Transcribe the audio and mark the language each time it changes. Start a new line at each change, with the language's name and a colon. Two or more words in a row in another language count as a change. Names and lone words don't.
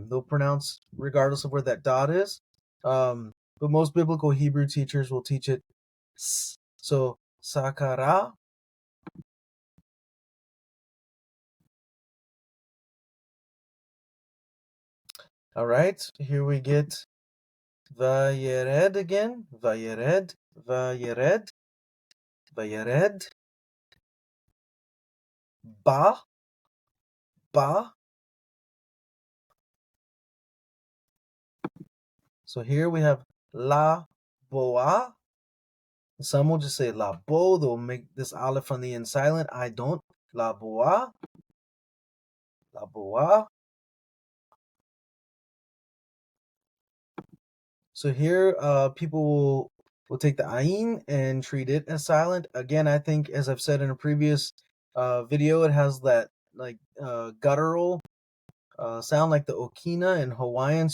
English: They'll pronounce regardless of where that dot is. But most biblical Hebrew teachers will teach it s. So sakara. All right. Here we get vayered again.
Hebrew: Vayered. Vayered. Vayered. Ba. Ba.
English: So here we have
Hebrew: la boa.
English: Some will just say
Hebrew: la bo.
English: They'll make this aleph on the end silent. I don't.
Hebrew: La boa. La boa.
English: So here, people will take the ayin and treat it as silent. Again, I think, as I've said in a previous video, it has that like guttural sound like the okina in Hawaiian.